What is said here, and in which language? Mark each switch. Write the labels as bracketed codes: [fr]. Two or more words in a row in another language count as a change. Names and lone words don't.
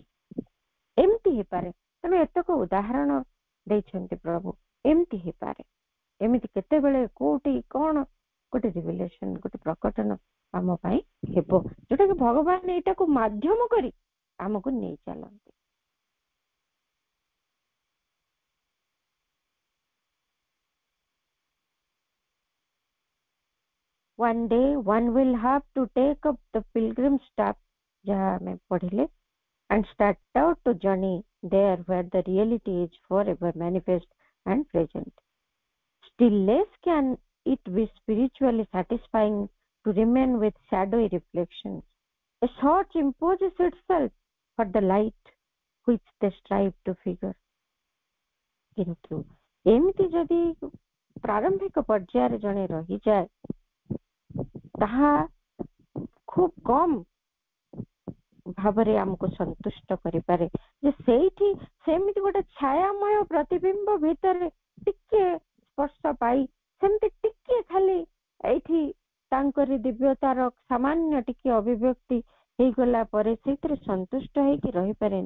[or] ଏମିତି ହେଇପାରେ। ତେଣୁ ଏତକ ଉଦାହରଣ ଦେଇଛନ୍ତି ପ୍ରଭୁ। ଏମିତି ହେଇପାରେ, ଏମିତି କେତେବେଳେ କୋଉଠି କଣ ଗୋଟେ ରିଭିଲେସନ, ଗୋଟେ ପ୍ରକଟନ ଆମ ପାଇଁ ହେବ, ଯୋଉଟା କି ଭଗବାନ ଏଇଟାକୁ ମାଧ୍ୟମ କରି ଆମକୁ ନେଇ ଚାଲନ୍ତି। [en] One day one will have to take up the pilgrim staff, [or] ଯାହା ଆମେ ପଢିଲେ, [en] and start out to journey there where the reality is forever manifest and present. Still less can it be spiritually satisfying to remain with shadowy reflections. A search imposes itself for the light which they strive to figure. [or] କିନ୍ତୁ ଏମିତି ଯଦି ପ୍ରାରମ୍ଭିକ ପର୍ଯ୍ୟାୟରେ ଜଣେ ରହିଯାଏ, ତାହା ଖୁବ କମ ଭାବରେ ଆମକୁ ସନ୍ତୁଷ୍ଟ କରିପାରେ ଯେ ସେଇଠି ସେମିତି ଗୋଟେ ଛାୟାମୟ ପ୍ରତିବିମ୍ବ ଭିତରେ ଟିକେ ସ୍ପର୍ଶ ପାଇ, ସେମିତି ଟିକେ ଖାଲି ଏଇଠି ତାଙ୍କରି ଦିବ୍ୟତାର ସାମାନ୍ୟ ଟିକେ ଅଭିବ୍ୟକ୍ତି ହେଇଗଲା ପରେ ସେଇଥିରେ ସନ୍ତୁଷ୍ଟ ହେଇକି ରହିପାରେନି।